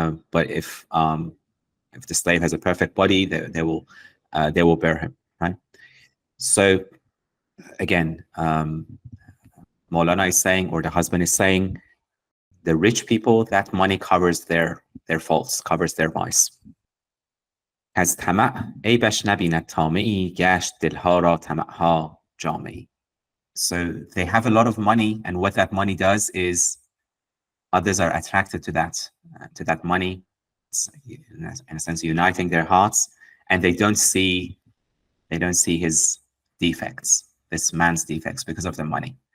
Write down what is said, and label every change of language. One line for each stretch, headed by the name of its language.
English: But if the slave has a perfect body, they will bear him, right? So again, Mawlana is saying, or the husband is saying, the rich people, that money covers their faults, covers their vice.
Persian: از طمع عیبش نبیند طامعی گشت دلها را طمعها جامعی.
English: So they have a lot of money, and what that money does is others are attracted to that money. It's, in a sense, uniting their hearts, and they don't see his defects, this man's defects, because of the money.